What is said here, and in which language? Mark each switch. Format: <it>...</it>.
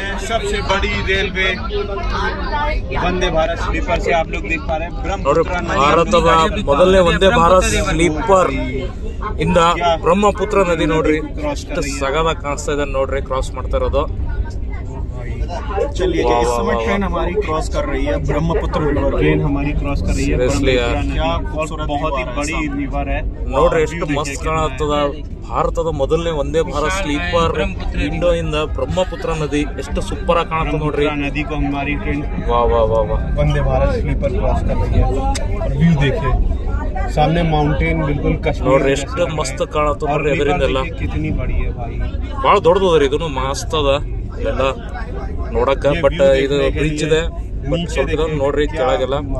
<hi>सबसे बड़ी railway Vande Bharat sleeper से आप लोग देख पा रहे हैं ब्रह्मपुत्र नदी</hi> <kn>ಭಾರತದ ಮೊದಲನೇ ವಂದೇ ಭಾರತ್ ಸ್ಲೀಪರ್ ಇಂದ ಬ್ರಹ್ಮಪುತ್ರ ನದಿ ನೋಡ್ರಿ ಎಷ್ಟು ಸಗದ ಕಾಣಿಸ್ತಾ ಇದೆ ನೋಡ್ರಿ ಕ್ರಾಸ್ ಮಾಡ್ತಾ ಇರೋದು.</kn> <hi>चलिए इस समय ट्रेन हमारी क्रॉस कर रही है ब्रह्मपुत्र रिवर ट्रेन हमारी क्रॉस कर रही है</hi> <en>Seriously यार,</en> <hi>बहुत ही बड़ी रिवर है</hi> <kn>ನೋಡ್ರಿ ಎಷ್ಟು ಮಸ್ತ್ ಕಾಣತ್ತದ. ಭಾರತದ ಮೊದಲನೇ ವಂದೇ ಭಾರತ್ ಸ್ಲೀಪರ್ ಇಂಡೋ ಇಂದ ಬ್ರಹ್ಮಪುತ್ರ ನದಿ ಎಷ್ಟು ಸೂಪರ್ ಆಗಿ ಕಾಣುತ್ತೆ ನೋಡ್ರಿ.</kn> <hi>नदी को हमारी ट्रेन ವಾ ವಾ ವಾ ವಾ वंदे भारत स्लीपर क्रॉस कर रही है और व्यू देखिए सामने माउंटेन बिल्कुल कश्मीर</hi> <kn>ನೋಡ್ರಿ ಎಷ್ಟು ಮಸ್ತ್ ಕಾಣತ್ತ ನೋಡ್ರಿ ಅದರಿಂದೆಲ್ಲ.</kn> <hi>कितनी बड़ी है भाई</hi> <kn>ಭಾಳ ದೊಡ್ಡದದ್ರಿ ಇದನ್ನು ಮಸ್ತ್ ಅದ ಎಲ್ಲ ನೋಡಕ್ಕ. ಬಟ್ ಇದು ಬ್ರಿಡ್ಜ್ ಇದೆ ಬಟ್ ಸ್ವಲ್ಪ ಇದನ್ನ ನೋಡ್ರಿ ಕೆಳಗೆಲ್ಲ.</kn>